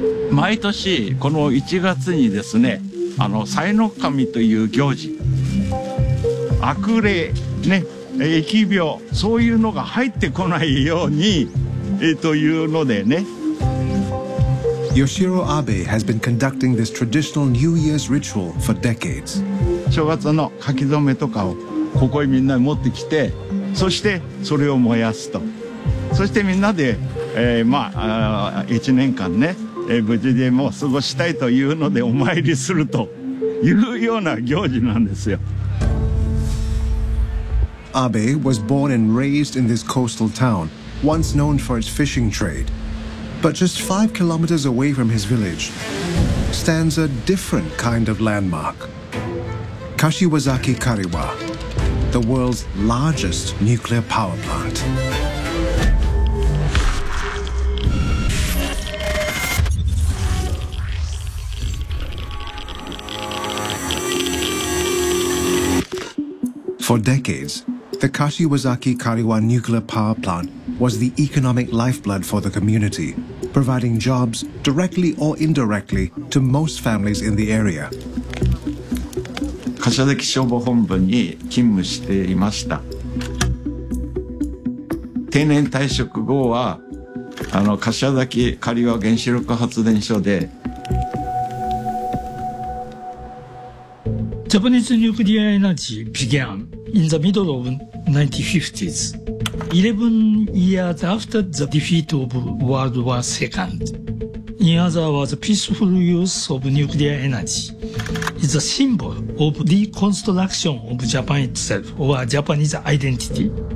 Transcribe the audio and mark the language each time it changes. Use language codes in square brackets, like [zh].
[ja] 毎年この1月にですね、あの賽の神という行事、悪霊ね、疫病、そういうのが入ってこないようにというのでね。 [en] Yoshiro Abe has been conducting this traditional New Year's ritual for decades. [ja] 正月の書き初めとかをここへみんな持ってきて、そしてそれを燃やすと、そしてみんなで、まあ、1年間ね、無事でも過ごしたいというのでお参りするというような行事なんですよ。 [en] Abe was born and raised in this coastal town, once known for its fishing trade. But just 5 kilometers away from his village stands a different kind of landmark. Kashiwazaki Kariwa, the world's largest nuclear power plant. For decades,The Kashiwazaki Kariwa nuclear power plant was the economic lifeblood for the community, providing jobs directly or indirectly to most families in the area. [ja] 柏崎消防本部に勤務していました。定年退職後は、あの柏崎刈羽原子力発電所で、 [en] Japanese nuclear energy began in the middle of 1950s, 11 years after the defeat of World War II. In other words, peaceful use of nuclear energy is a symbol of reconstruction of Japan itself or Japanese identity.